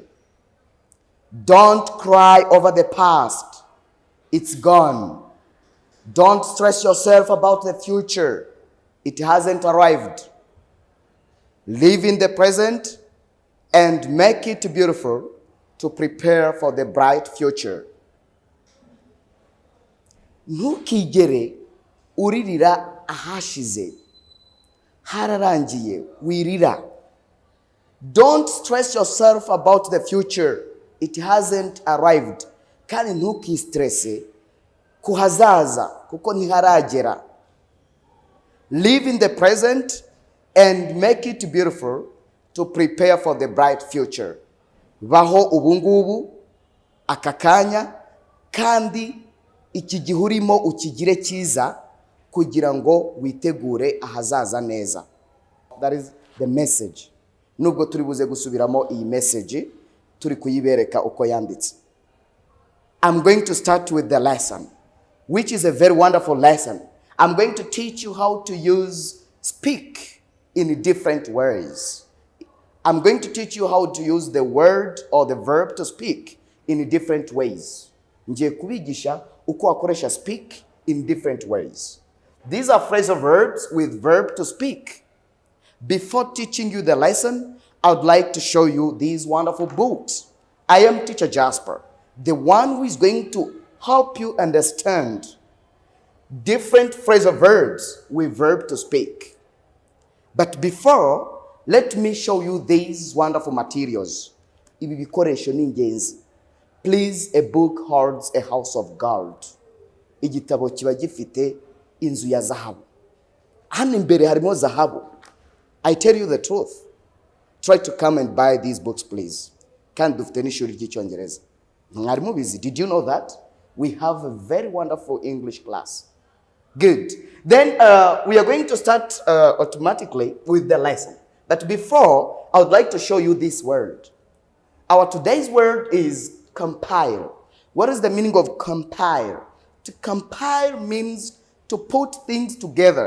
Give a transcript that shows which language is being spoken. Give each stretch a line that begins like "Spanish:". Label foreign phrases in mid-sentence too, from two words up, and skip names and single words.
English: Don't cry over the past. It's gone. Don't stress yourself about the future. It hasn't arrived. Live in the present and make it beautiful to prepare for the bright future.
Kinyarwanda: Ntukigere uririra ahashize. Hararangiye wirira.
English: Don't stress yourself about the future. It hasn't arrived.
Kinyarwanda: Kandi ntukistresse kuhazaza kuko ntiharagera.
English: Live in the present and make it beautiful to prepare for the bright future.
Kinyarwanda: Baho ubungubu akakanya kandi iki gihe urimo ukigire cyiza kugira ngo witegure ahazaza neza.
English: That is the message.
Kinyarwanda: Nubwo turi buze gusubiramo iyi message turi kuyibereka uko yanditse.
English: I'm going to start with the lesson, which is a very wonderful lesson. I'm going to teach you how to use speak in different ways. I'm going to teach you how to use the word or the verb to speak in different ways.
Kinyarwanda: Ngiye kubigisha uko wakoresha
English: speak in different ways. These are phrasal verbs with verb to speak. Before teaching you the lesson, I would like to show you these wonderful books. I am Teacher Jasper, the one who is going to help you understand different phrasal verbs with verb to speak. But before, let me show you these wonderful materials.
Kinyarwanda: Ibi bikoresho ni ingenzi.
English: Please, a book holds a house of gold.
Kinyarwanda: Igitabo kiba gifite inzu ya zahabu. Hano imbere harimo zahabu.
English: I tell you the truth. Try to come and buy these books, please.
Kinyarwanda: Kandi dufite n'ishuri ry'Icyongereza. Mwari mubizi.
English: Did you know that? We have a very wonderful English class. Good. Then we are going to start automatically with the lesson. But before, I would like to show you this word. Our today's word is compile. What is the meaning of compile? To compile means to put things together.